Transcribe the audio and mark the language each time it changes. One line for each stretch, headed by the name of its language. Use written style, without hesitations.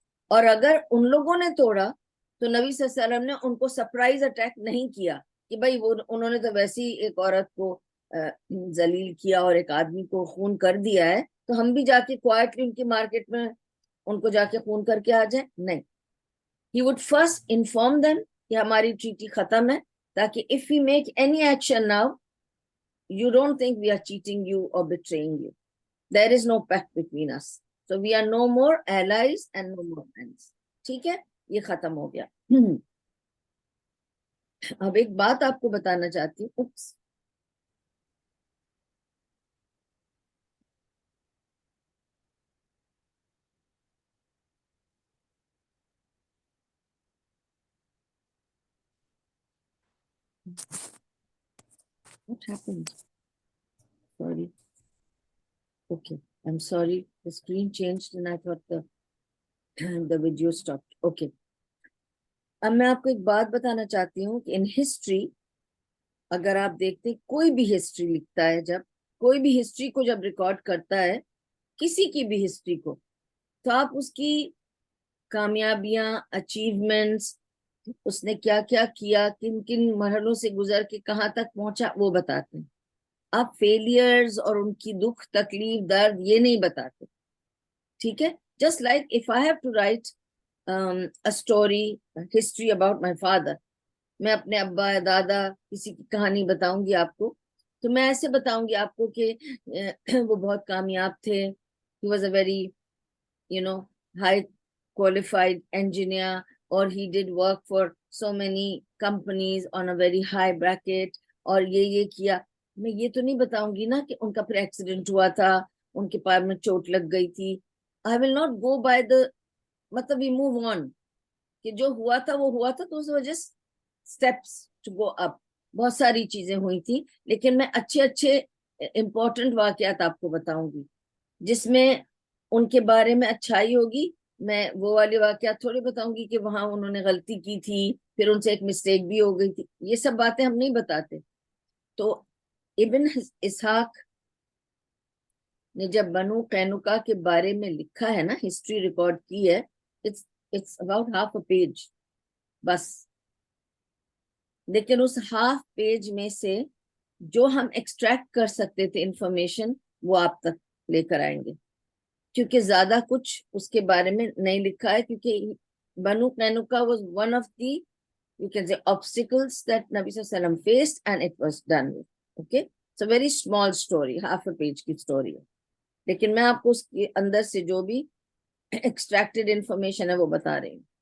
Urdu: اور اگر ان لوگوں نے توڑا تو نبی صلی اللہ علیہ وسلم نے ان کو سرپرائز اٹیک نہیں کیا کہ بھائی وہ انہوں نے تو ویسی ایک عورت کو ذلیل کیا اور ایک آدمی کو خون کر دیا ہے تو ہم بھی جا کے کوائٹلی ان کی مارکیٹ میں ان کو جا کے خون کر کے آ جائیں.
English: نہیں, he would first inform them
Urdu: کہ ہماری ٹریٹی ختم ہے, تاکہ
English: if we make any action now, you don't think we are cheating you or betraying you. There is no pact between us. So we are no more allies and no more friends.
Urdu: ٹھیک ہے, یہ ختم ہو گیا. اب ایک بات آپ کو بتانا چاہتی ہوں.
English: What happened? Sorry. Okay, I'm sorry. The screen changed and I thought the video stopped. Okay.
Urdu: اب میں آپ کو ایک بات بتانا چاہتی ہوں کہ ان ہسٹری اگر آپ دیکھتے ہیں کوئی بھی ہسٹری لکھتا ہے, جب کوئی بھی ہسٹری کو جب ریکارڈ کرتا ہے کسی کی بھی ہسٹری کو, تو آپ اس کی کامیابیاں, اچیومنٹس, اس نے کیا کیا کیا, کن کن مرحلوں سے گزر کے کہاں تک پہنچا, وہ بتاتے ہیں. آپ فیلئرز اور ان کی دکھ, تکلیف, درد یہ نہیں بتاتے. ٹھیک ہے,
English: just like if I have to write a story, history about my father,
Urdu: میں اپنے ابا یا دادا کسی کی کہانی بتاؤں گی آپ کو, تو میں ایسے بتاؤں گی آپ کو کہ وہ بہت کامیاب تھے.
English: he was a very high qualified engineer, or he did work for so many companies on a very high bracket,
Urdu: اور یہ کیا. میں یہ تو نہیں بتاؤں گی نا کہ ان کا پھر ایکسیڈنٹ ہوا تھا, ان کے پیر میں چوٹ لگ گئی تھی.
English: I will not go by the, مطلب we move on,
Urdu: کہ جو ہوا تھا وہ ہوا تھا, تو اس وجہ
English: steps to go up.
Urdu: بہت ساری چیزیں ہوئی تھی, لیکن میں اچھے امپورٹنٹ واقعات آپ کو بتاؤں گی جس میں ان کے بارے میں اچھائی ہوگی. میں وہ والے واقعات تھوڑی بتاؤں گی کہ وہاں انہوں نے غلطی کی تھی, پھر ان سے ایک مسٹیک بھی ہو گئی تھی. یہ سب باتیں ہم نہیں بتاتے. تو ابن اسحاق نے جب بنو قینقاع کے بارے میں لکھا ہے نا, ہسٹری ریکارڈ کی ہے,
English: it's about half a page
Urdu: بس. لیکن اس ہاف پیج میں سے جو ہم ایکسٹریکٹ کر سکتے تھے انفارمیشن, وہ آپ تک لے کر آئیں گے, کیونکہ زیادہ کچھ اس کے بارے میں نہیں لکھا ہے.
English: کیونکہ بنو قینقاع was one of the, you can say, obstacles that Nabi Sallallahu Alaihi Wasallam faced, and it was done with. Okay, it's a very small story, half a page
Urdu: کی story ہے, لیکن میں آپ کو اس کے اندر سے جو بھی ایکسٹریکٹڈ انفارمیشن ہے وہ بتا رہی ہوں.